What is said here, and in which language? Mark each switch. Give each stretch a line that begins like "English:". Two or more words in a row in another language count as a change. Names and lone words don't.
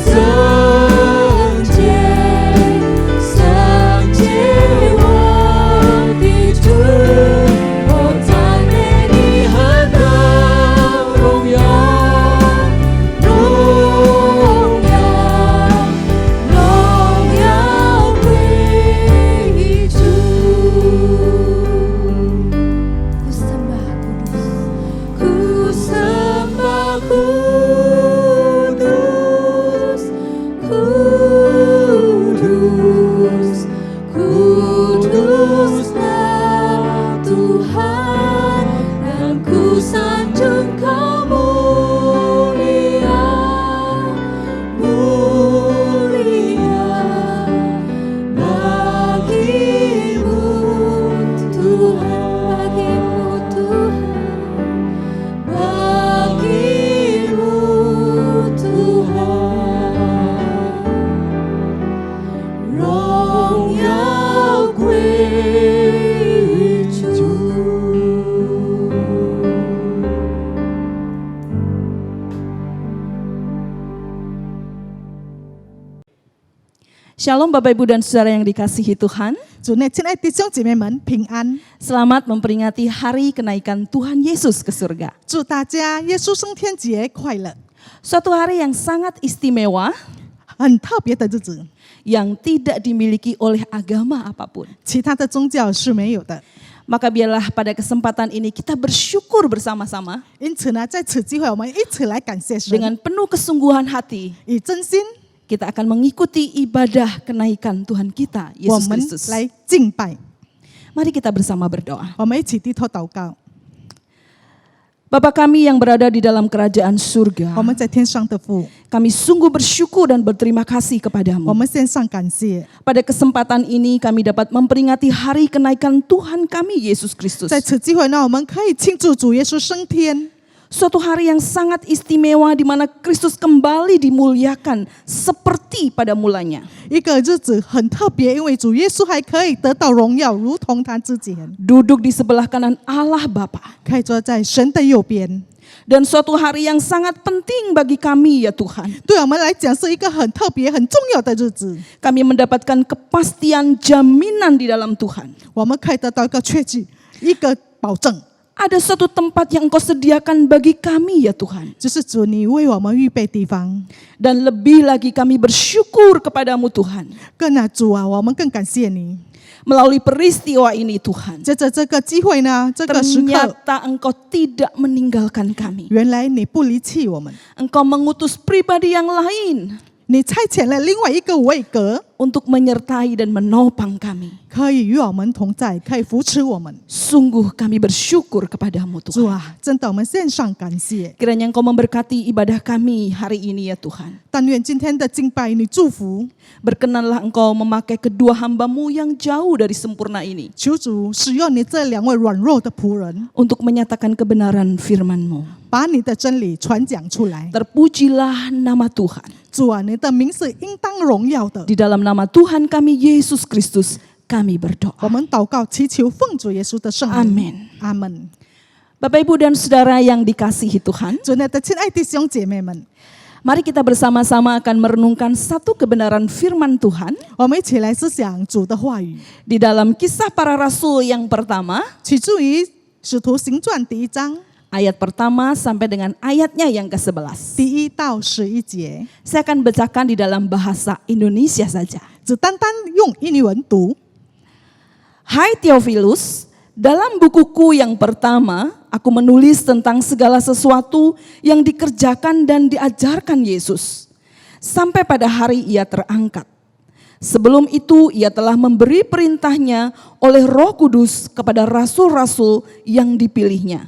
Chinese: 洁，圣洁，我的主，我赞美你何等荣耀，荣耀，荣耀归主。
Indonesian: Ku sembah Kudus, Kudus, Kuduslah Tuhan, dan ku sanjung Kau mulia, mulia bagimu Tuhan, bagimu Tuhan, bagimu Tuhan.
Chinese: 荣耀归主。
Indonesian: Shalom Bapak Ibu dan Saudara yang dikasihi Tuhan.
Chinese: 主内亲爱的弟兄姐妹们平安，
Indonesian: Selamat memperingati hari kenaikan Tuhan Yesus ke surga.
Chinese: 祝大家耶稣升天节快乐！
Indonesian: Suatu hari yang sangat istimewa,
Chinese: 很特别的日子，
Indonesian: yang tidak dimiliki oleh agama apapun.
Chinese: 其他的宗教是没有的。
Indonesian: Maka biarlah pada kesempatan ini kita bersyukur bersama-sama
Chinese: 因此呢，在此机会，我们一起来感谢神，
Indonesian: dengan penuh kesungguhan hati.
Chinese: 以真心
Indonesian: Kita akan mengikuti ibadah kenaikan Tuhan kita,
Chinese: 我 Yesus 们 Kristus. 来敬拜。
Indonesian: Mari kita bersama berdoa.
Chinese: 我们一起低头祷告。
Indonesian: Bapa kami yang berada di dalam kerajaan surga,
Chinese: 我们在天上的父，
Indonesian: kami sungguh bersyukur dan berterima kasih
Chinese: 我
Indonesian: kepadamu.
Chinese: 们献上感谢。
Indonesian: Pada kesempatan ini kami dapat memperingati hari kenaikan Tuhan kami, Yesus Kristus.
Chinese: 在此机会呢，我们可以庆祝主耶稣升天，
Indonesian: Suatu hari yang sangat istimewa di mana Kristus kembali dimuliakan seperti pada mulanya.
Chinese: 一个日子很特别，因为主耶稣还可以得到荣耀，如同他之前，
Indonesian: Duduk di sebelah kanan Allah Bapa.
Chinese: 可以坐在神的右边。
Indonesian: Dan suatu hari yang sangat penting bagi kami ya Tuhan.
Chinese: 对我们来讲是一个很特别、很重要的日子，
Indonesian: Kami mendapatkan kepastian jaminan di dalam Tuhan.
Chinese: 我们可以得到一个确据、一个保证，
Indonesian: Ada suatu tempat yang Engkau sediakan bagi kami ya Tuhan.
Chinese: 就是主你为我们预备地方。
Indonesian: Dan lebih lagi kami bersyukur kepadamu Tuhan.
Chinese: 更啊，主啊，我们更感谢你。
Indonesian: Melalui peristiwa ini Tuhan.
Chinese: 接着这个机会呢，这个时刻，
Indonesian: Ternyata Engkau tidak meninggalkan kami.
Chinese: 原来你不离弃我们，
Indonesian: Engkau mengutus pribadi yang lain
Chinese: 你差遣了另外一个位格，
Indonesian: untuk menyertai dan menopang kami.
Chinese: 可以与我们同在，可以扶持我们。
Indonesian: Sungguh kami bersyukur kepadamu
Chinese: 主
Indonesian: Tuhan.
Chinese: 啊，真的我们献上感谢。
Indonesian: Kiranya Engkau memberkati ibadah kami hari ini ya Tuhan.
Chinese: 但愿今天的敬拜你祝福，
Indonesian: Berkenanlah Engkau memakai kedua hamba-Mu yang jauh dari sempurna ini
Chinese: 求主使用你这两位软弱的仆人，
Indonesian: untuk menyatakan kebenaran firman-Mu.
Chinese: 把你的真理传讲出来。
Indonesian: Terpujilah nama Tuhan.
Chinese: 主啊，你的名是应当荣耀的。
Indonesian: Di dalam nama Tuhan kami Yesus Kristus kami berdoa.
Chinese: 我们祷告，祈求奉主耶稣的圣名。
Indonesian: Amin.
Chinese: 阿门。
Indonesian: Bapak Ibu dan Saudara yang dikasihi Tuhan,
Chinese: 主内的亲爱弟兄姐妹们，
Indonesian: mari kita bersama-sama akan merenungkan satu kebenaran firman Tuhan
Chinese: 我们一起来思想主的话语，
Indonesian: di dalam Kisah Para Rasul yang pertama,
Chinese: 取自于使徒行传第1章
Indonesian: ayat pertama sampai dengan ayatnya yang ke-11.
Chinese: 第1到11节，
Indonesian: Saya akan bacakan di dalam bahasa Indonesia saja.
Chinese: 只单单用印尼文读。
Indonesian: Hai Theophilus, dalam bukuku yang pertama, aku menulis tentang segala sesuatu yang dikerjakan dan diajarkan Yesus, sampai pada hari ia terangkat. Sebelum itu ia telah memberi perintahnya oleh Roh Kudus kepada rasul-rasul yang dipilihnya.